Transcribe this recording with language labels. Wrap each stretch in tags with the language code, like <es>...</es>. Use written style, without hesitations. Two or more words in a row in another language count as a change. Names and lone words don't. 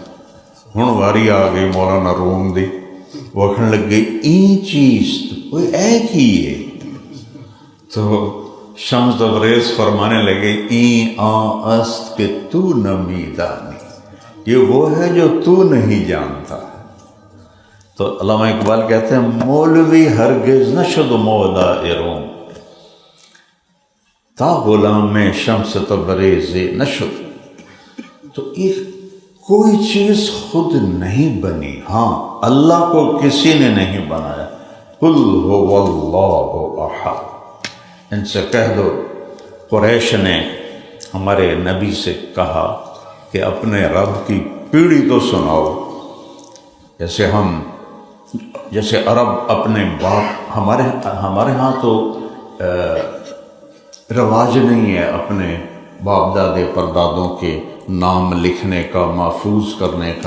<pa>ہن واری آ گئی مولانا روم دی، وہ آخن لگ گئی</pa> <fa>این چیز کوئی ایک ہی ہے۔</fa> <ur>تو شمس تبریز فرمانے لگے</ur> <fa>این آ است کہ تو نمی دانی،</fa> <ur>یہ وہ ہے جو تو نہیں جانتا۔ تو علامہ اقبال کہتے ہیں</ur> <fa>مولوی ہرگز نشد مولا روم، تا غلام میں شمس تبریز نشد۔</fa> <ur>تو یہ کوئی چیز خود نہیں بنی، ہاں اللہ کو کسی نے نہیں بنایا۔</ur> <ar>قل هو اللہ احد،</ar> <ur>ان سے کہہ دو قریش نے ہمارے نبی سے کہا کہ اپنے رب کی پیڑھی تو سناؤ، جیسے عرب اپنے باپ، ہمارے ہاں تو رواج نہیں ہے اپنے باپ دادے پردادوں کے نام لکھنے کا، محفوظ کرنے کا۔</ur>